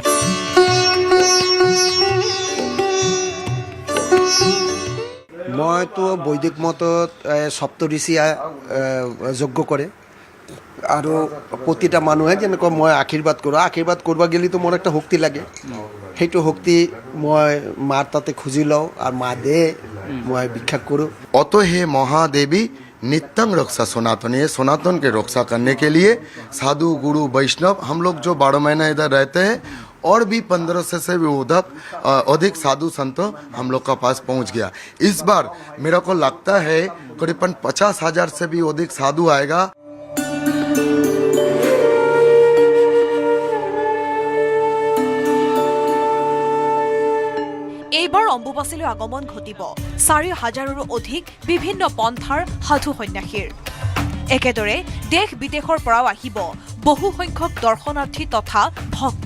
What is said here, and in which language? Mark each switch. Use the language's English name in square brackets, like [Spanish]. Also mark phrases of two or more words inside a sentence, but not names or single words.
[Assamese] মইতো বৈদিক মতত সপ্তঋষিয়ে যজ্ঞ কৰে আৰু প্ৰতিটা মানুহে যেনেকৈ মই আশীৰ্বাদ কৰোঁ, আশীৰ্বাদ কৰিব গেলিতো মোৰ একটা শক্তি লাগে। সেইটো শক্তি মই মাৰ তাতে খুজি লওঁ আৰু মা দে মই ভিক্ষা কৰোঁ। [Hindi] অত হে মহাদেवी नित्यं रक्षा सनातन, ये सनातन के रक्षा करने के लिए साधु गुरु वैष्णव हम लोग जो 12 महीना इधर रहते हैं और भी 1500 से भी अधिक साधु संत हम लोग का पास पहुंच गया। इस बार मेरे को लगता है करीबन 50,000 से भी अधिक साधु आएगा। [Assamese] এইবাৰ অম্বুবাচীলৈ আগমন ঘটিব 4,000ৰো অধিক বিভিন্ন পন্থাৰ সাধু সন্যাসীৰ। একেদৰে দেশ বিদেশৰ পৰাও আহিব বহু সংখ্যক দৰ্শনাৰ্থী তথা ভক্ত।